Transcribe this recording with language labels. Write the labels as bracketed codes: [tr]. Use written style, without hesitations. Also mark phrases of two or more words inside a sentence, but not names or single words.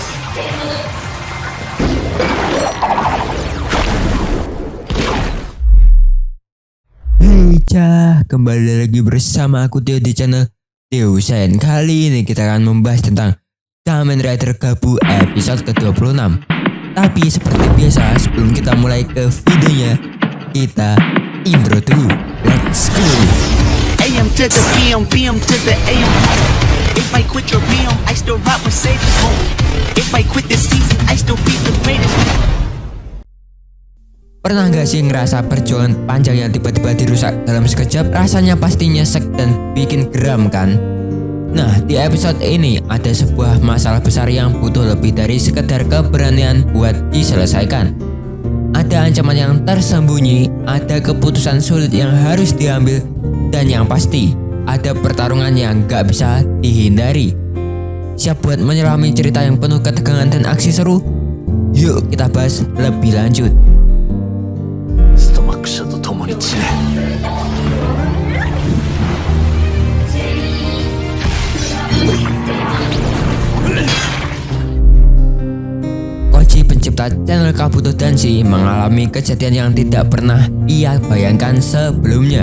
[id] Hey cah, kembali lagi bersama aku Theo di channel Theo Sen. Kali ini kita akan membahas tentang Kamen Rider Gabu episode ke-26. Tapi seperti biasa, sebelum kita mulai ke videonya, kita intro dulu. [en] Let's go. AM to the PM, PM to the AM. If I quit your PM, I still rock Mercedes. If I quit this season, I still be the greatest. [id] Pernah gak sih ngerasa perjuangan panjang yang tiba-tiba dirusak dalam sekejap? Rasanya pasti nyesek dan bikin geram kan? Nah, di episode ini ada sebuah masalah besar yang butuh lebih dari sekedar keberanian buat diselesaikan. Ada ancaman yang tersembunyi, ada keputusan sulit yang harus diambil, dan yang pasti ada pertarungan yang gak bisa dihindari. Siap buat menyelami cerita yang penuh ketegangan dan aksi seru? Yuk kita bahas lebih lanjut. [ja] ストマック社と共に散れ [id] Koji, pencipta channel Kabuto Danshi, mengalami kejadian yang tidak pernah ia bayangkan sebelumnya.